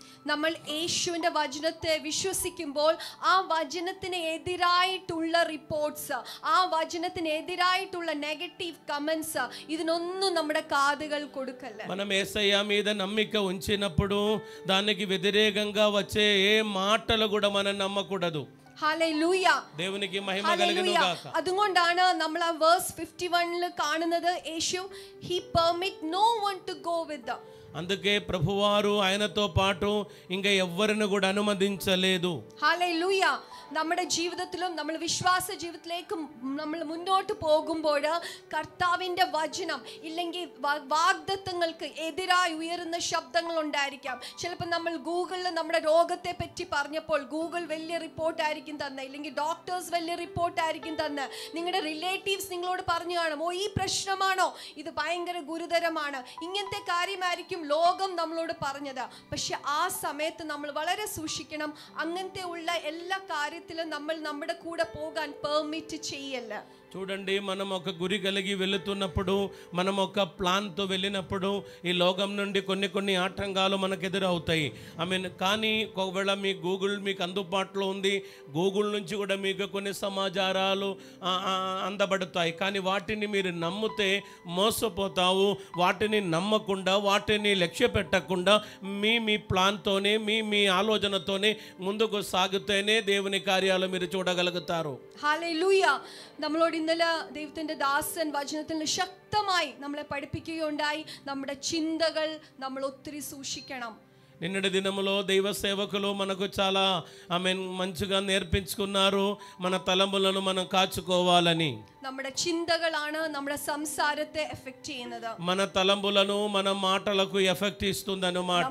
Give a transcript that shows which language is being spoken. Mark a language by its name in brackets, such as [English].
[Malayalam] നമ്മൾ യേശുവിൻ്റെ വചനത്തെ വിശ്വസിക്കുമ്പോൾ ആ വചനത്തിന് എതിരായിട്ടുള്ള റിപ്പോർട്ട്സ്, ആ വചനത്തിന് എതിരായിട്ടുള്ള നെഗറ്റീവ് കമന്റ്സ്, ഇതിനൊന്നും നമ്മുടെ കാതുകൾ കൊടുക്കല്ല. [Telugu] మనం యేసయ్య మీద నమ్మిక ఉంచినప్పుడు దానికి వ్యతిరేకంగా వచ్చే ఏ మాటలు కూడా మనం నమ్మకూడదు. [Malayalam] ഹല്ലേലൂയ, [Telugu] దేవునికి మహిమ కలుగును గాక. [Malayalam] അതുകൊണ്ടാണ് നമ്മൾ ആ വേഴ്സ് 51 കാണുന്നത്, യേശു [English] he permit no one to go with them. [Telugu] అందుకే ప్రభువారు ఆయనతో పాటు ఇంకా ఎవ్వరిని కూడా అనుమతించలేదు. [Malayalam] ഹല്ലേലൂയ. നമ്മുടെ ജീവിതത്തിലും നമ്മൾ വിശ്വാസ ജീവിതത്തിലേക്കും നമ്മൾ മുന്നോട്ട് പോകുമ്പോൾ കർത്താവിൻ്റെ വചനം ഇല്ലെങ്കിൽ വാഗ്ദത്തങ്ങൾക്ക് എതിരായി ഉയരുന്ന ശബ്ദങ്ങൾ ഉണ്ടായിരിക്കാം. ചിലപ്പോൾ നമ്മൾ ഗൂഗിളിൽ നമ്മുടെ രോഗത്തെ പറ്റി പറഞ്ഞപ്പോൾ ഗൂഗിൾ വലിയ റിപ്പോർട്ടായിരിക്കും തന്നെ, ഇല്ലെങ്കിൽ ഡോക്ടേഴ്സ് വലിയ റിപ്പോർട്ടായിരിക്കും തന്നെ. നിങ്ങളുടെ റിലേറ്റീവ്സ് നിങ്ങളോട് പറഞ്ഞു കാണും, ഓ ഈ പ്രശ്നമാണോ, ഇത് ഭയങ്കര ഗുരുതരമാണ്, ഇങ്ങനത്തെ കാര്യമായിരിക്കും ലോകം നമ്മളോട് പറഞ്ഞത്. പക്ഷെ ആ സമയത്ത് നമ്മൾ വളരെ സൂക്ഷിക്കണം. അങ്ങനത്തെ ഉള്ള എല്ലാ കാര്യത്തിലും നമ്മൾ നമ്മുടെ കൂടെ പോകാൻ പെർമിറ്റ് ചെയ്യല്ല. [Telugu] చూడండి, మనం ఒక గురి కలిగి వెళుతున్నప్పుడు, మనం ఒక ప్లాన్తో వెళ్ళినప్పుడు ఈ లోకం నుండి కొన్ని ఆటంకాలు మనకు ఎదురవుతాయి. కానీ ఒకవేళ మీ గూగుల్ మీకు అందుబాటులో ఉంది, గూగుల్ నుంచి కూడా మీకు కొన్ని సమాచారాలు అందబడతాయి. కానీ వాటిని మీరు నమ్మితే మోసపోతావు. వాటిని నమ్మకుండా, వాటిని లక్ష్య పెట్టకుండా మీ ప్లాన్తోనే మీ ఆలోచనతోనే ముందుకు సాగితేనే దేవుని కార్యాలు మీరు చూడగలుగుతారు. [Malayalam] ഹല്ലേലൂയ. നമ്മളോട് ഇന്നലെ ദൈവത്തിൻ്റെ ദാസൻ വചനത്തിൽ ശക്തമായി നമ്മളെ പഠിപ്പിക്കുകയുണ്ടായി, നമ്മുടെ ചിന്തകൾ നമ്മൾ ഒത്തിരി സൂക്ഷിക്കണം. [Telugu] నిన్నటి దినములో దైవ సేవకులు మనకు చాలా మంచిగా నేర్పించుకున్నారు, మన తలంపులను మనం కాచుకోవాలని. [Malayalam] നമ്മുടെ ചിന്തകളാണ് നമ്മുടെ സംസാരത്തെ എഫക്റ്റ് ചെയ്യുന്നത്. [Telugu] మన తలంపులను మన మాటలకు ఎఫెక్ట్ ఇస్తుందన్నమాట.